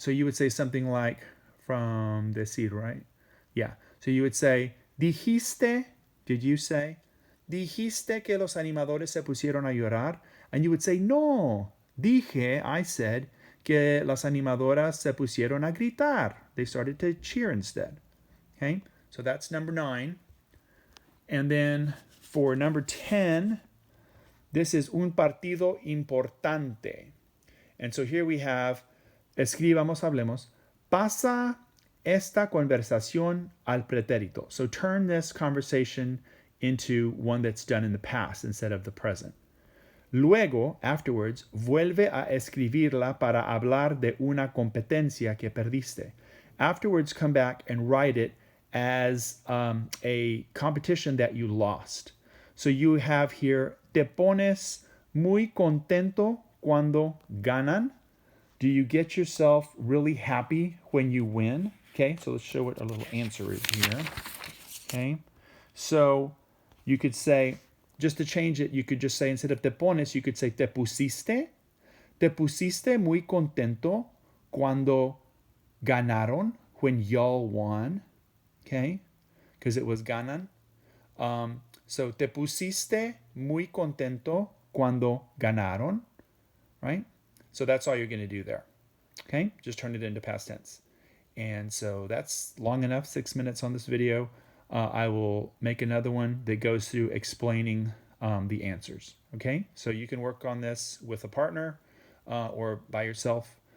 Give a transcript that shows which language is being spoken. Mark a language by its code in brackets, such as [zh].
[en] So you would say something like, from decir, right? Yeah, so you would say, [es] dijiste, [en] did you say? [es] Dijiste que los animadores se pusieron a llorar? [en] And you would say, [es] no, dije, [en] I said, [es] que las animadoras se pusieron a gritar. [en] They started to cheer instead. Okay, so that's number 9. And then for number 10, This is [es] un partido importante. [en] And so here we have, [es] escribamos, hablemos, pasa esta conversación al pretérito. [en] So turn this conversation into one that's done in the past instead of the present. [es] Luego, [en] afterwards, [es] vuelve a escribirla para hablar de una competencia que perdiste. [en] Afterwards, come back and write it as a competition that you lost. So you have here, [es] te pones muy contento cuando ganan. [en] Do you get yourself really happy when you win? Okay, so let's show what a little answer is here. Okay, so you could say, just to change it, you could just say, instead of [es] te pones, [en] you could say [es] te pusiste muy contento cuando ganaron, [en] when y'all won, okay, because it was [es] ganan. So te pusiste muy contento cuando ganaron, [en] right? So that's all you're going to do there, okay? Just turn it into past tense. And so that's long enough, 6 minutes on this video. I will make another one that goes through explaining the answers, okay? So you can work on this with a partner or by yourself.